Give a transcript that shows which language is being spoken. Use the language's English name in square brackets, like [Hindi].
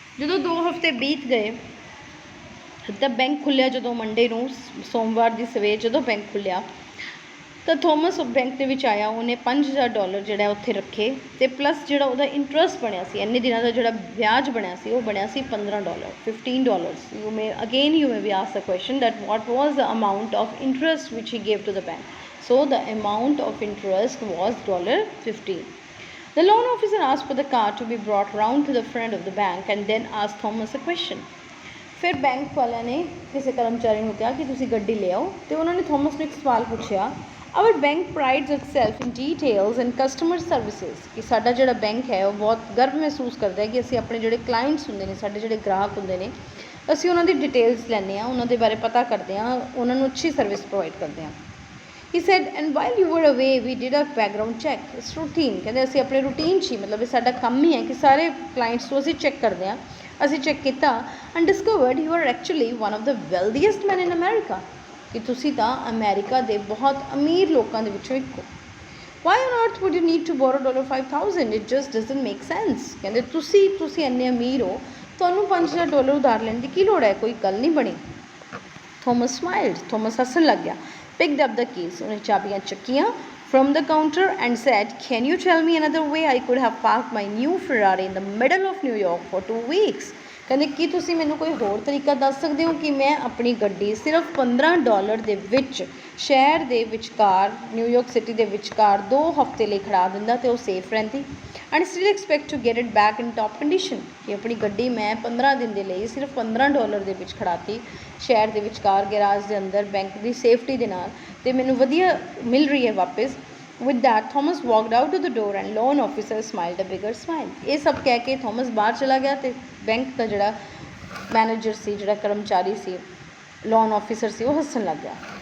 [Punjabi] ਜਦੋਂ 2 ਹਫ਼ਤੇ ਬੀਤ ਗਏ ਤਾਂ ਬੈਂਕ ਖੁੱਲਿਆ ਜਦੋਂ ਮੰਡੇ ਨੂੰ ਸੋਮਵਾਰ ਦੀ ਸਵੇਰ ਜਦੋਂ ਬੈਂਕ ਖੁੱਲਿਆ ਤਾਂ ਥੋਮਸ ਬੈਂਕ ਦੇ ਵਿੱਚ ਆਇਆ. ਉਹਨੇ $5,000 ਜਿਹੜਾ ਉੱਥੇ ਰੱਖੇ ਅਤੇ ਪਲੱਸ ਜਿਹੜਾ ਉਹਦਾ ਇੰਟਰਸਟ ਬਣਿਆ ਸੀ ਇੰਨੇ ਦਿਨਾਂ ਦਾ ਜਿਹੜਾ ਵਿਆਜ ਬਣਿਆ ਸੀ ਉਹ ਬਣਿਆ ਸੀ $15. [English] $15. You may be asked the question that what was the amount of interest which he gave to the bank. So the amount of interest was $15. The loan officer asked for the car to be brought round to the front of the bank and then asked Thomas a question. [Punjabi] ਫਿਰ bank ਵਾਲਿਆਂ ਨੇ ਕਿਸੇ ਕਰਮਚਾਰੀ ਨੂੰ ਕਿਹਾ ਕਿ ਤੁਸੀਂ ਗੱਡੀ ਲਿਆਓ ਅਤੇ ਉਹਨਾਂ ਨੇ ਥੋਮਸ ਨੂੰ ਇੱਕ ਸਵਾਲ ਪੁੱਛਿਆ. [English] our bank prides itself in details and customer services [Punjabi] ਕਿ ਸਾਡਾ ਜਿਹੜਾ ਬੈਂਕ ਹੈ ਉਹ ਬਹੁਤ ਗਰਵ ਮਹਿਸੂਸ ਕਰਦਾ ਹੈ ਕਿ ਅਸੀਂ ਆਪਣੇ ਜਿਹੜੇ ਕਲਾਇੰਟਸ ਹੁੰਦੇ ਨੇ ਸਾਡੇ ਜਿਹੜੇ ਗ੍ਰਾਹਕ ਹੁੰਦੇ ਨੇ ਅਸੀਂ ਉਹਨਾਂ ਦੀ ਡਿਟੇਲਸ ਲੈਂਦੇ ਹਾਂ ਉਹਨਾਂ ਦੇ ਬਾਰੇ ਪਤਾ ਕਰਦੇ ਹਾਂ ਉਹਨਾਂ ਨੂੰ ਅੱਛੀ ਸਰਵਿਸ ਪ੍ਰੋਵਾਈਡ ਕਰਦੇ ਹਾਂ. [English] He said, and while you were away, we did a background check. It's routine. [Punjabi] ਕਹਿੰਦੇ ਅਸੀਂ ਆਪਣੇ ਰੂਟੀਨ 'ਚ ਹੀ ਮਤਲਬ ਇਹ ਸਾਡਾ ਕੰਮ ਹੀ ਹੈ ਕਿ ਸਾਰੇ ਕਲਾਇੰਟਸ ਨੂੰ ਅਸੀਂ ਚੈੱਕ ਕਰਦੇ ਹਾਂ. ਅਸੀਂ ਚੈੱਕ ਕੀਤਾ [English] and discovered you are actually one of the wealthiest men in America. [Punjabi] ਕਿ ਤੁਸੀਂ ਤਾਂ ਅਮਰੀਕਾ ਦੇ ਬਹੁਤ ਅਮੀਰ ਲੋਕਾਂ ਦੇ ਵਿੱਚੋਂ ਇੱਕ ਹੋ. [English] Why on earth would you need to borrow $5,000? It just doesn't make sense. [Punjabi] ਕਹਿੰਦੇ ਤੁਸੀਂ ਇੰਨੇ ਅਮੀਰ ਹੋ ਤੁਹਾਨੂੰ $5,000 ਉਧਾਰ ਲੈਣ ਦੀ ਕੀ ਲੋੜ ਹੈ ਕੋਈ ਗੱਲ ਨਹੀਂ ਬਣੀ. [English] Thomas smiled. [Punjabi] Thomas ਹੱਸਣ ਲੱਗ ਗਿਆ. [English] Picked up the keys. [Punjabi] ਉਹਨੇ ਚਾਬੀਆਂ ਚੱਕੀਆਂ [English] from the counter and said, can you tell me another way I could have parked my new Ferrari in the middle of New York for 2 weeks? [Punjabi] ਕਹਿੰਦੇ ਕੀ ਤੁਸੀਂ ਮੈਨੂੰ ਕੋਈ ਹੋਰ ਤਰੀਕਾ ਦੱਸ ਸਕਦੇ ਹੋ ਕਿ ਮੈਂ ਆਪਣੀ ਗੱਡੀ ਸਿਰਫ $15 ਦੇ ਵਿੱਚ ਸ਼ਹਿਰ ਦੇ ਵਿਚਕਾਰ ਨਿਊਯਾਰਕ ਸਿਟੀ ਦੇ ਵਿਚਕਾਰ 2 ਹਫ਼ਤੇ ਲਈ ਖੜਾ ਦਿੰਦਾ ਅਤੇ ਉਹ ਸੇਫ ਰਹਿੰਦੀ [English] and still expect to get it back in top condition [Punjabi] ਕਿ ਆਪਣੀ ਗੱਡੀ ਮੈਂ 15 ਦਿਨ ਦੇ ਲਈ ਸਿਰਫ $15 ਦੇ ਵਿੱਚ ਖੜਾਤੀ ਸ਼ਹਿਰ ਦੇ ਵਿਚਕਾਰ ਗੈਰਾਜ ਦੇ ਅੰਦਰ ਬੈਂਕ ਦੀ ਸੇਫਟੀ ਦੇ ਨਾਲ ਅਤੇ ਮੈਨੂੰ ਵਧੀਆ ਮਿਲ ਰਹੀ ਹੈ ਵਾਪਸ. [English] With that, Thomas walked out to the door and loan officer smiled a bigger smile. [Punjabi] ਇਹ ਸਭ ਕਹਿ ਕੇ ਥੋਮਸ ਬਾਹਰ ਚਲਾ ਗਿਆ ਅਤੇ ਬੈਂਕ ਦਾ ਜਿਹੜਾ ਮੈਨੇਜਰ ਸੀ ਜਿਹੜਾ ਕਰਮਚਾਰੀ ਸੀ ਲੋਨ ਆਫਿਸਰ ਸੀ ਉਹ ਹੱਸਣ ਲੱਗ ਗਿਆ.